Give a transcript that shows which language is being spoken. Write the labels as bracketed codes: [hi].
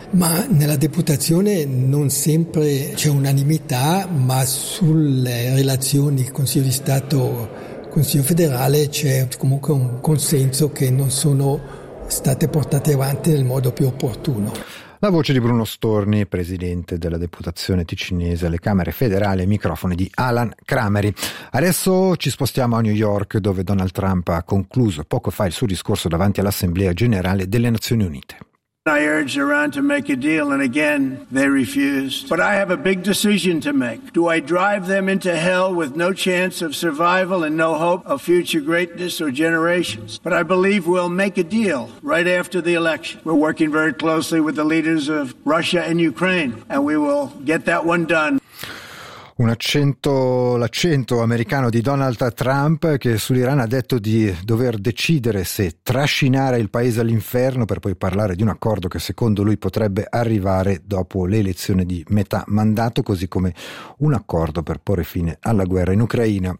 [it] Ma nella deputazione non sempre c'è unanimità, ma sulle relazioni Consiglio di Stato Consiglio federale c'è comunque un consenso che non sono state portate avanti nel modo più opportuno. La voce di Bruno Storni, presidente della deputazione ticinese alle Camere federali, microfoni di Alan Crameri. Adesso ci spostiamo a New York, dove Donald Trump ha concluso poco fa il suo discorso davanti all'Assemblea Generale delle Nazioni Unite. [en] I urged Iran to make a deal, and again they refused. But I have a big decision to make. Do I drive them into hell with no chance of survival and no hope of future greatness or generations? But I believe we'll make a deal right after the election. We're working very closely with the leaders of Russia and Ukraine, and we will get that one done. [it] L'accento americano di Donald Trump, che sull'Iran ha detto di dover decidere se trascinare il paese all'inferno per poi parlare di un accordo che secondo lui potrebbe arrivare dopo le elezioni di metà mandato, così come un accordo per porre fine alla guerra in Ucraina.